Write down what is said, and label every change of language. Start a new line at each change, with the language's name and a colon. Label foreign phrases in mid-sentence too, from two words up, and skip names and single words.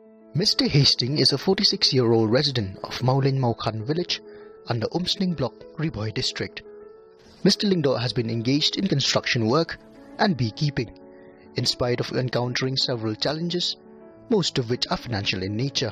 English: Mr Heasting is a 46-year-old resident of Mawlein Mawkhan village under Umsning block, Ribhoi District. Mr Lyngdoh has been engaged in construction work and beekeeping, in spite of encountering several challenges, most of which are financial in nature.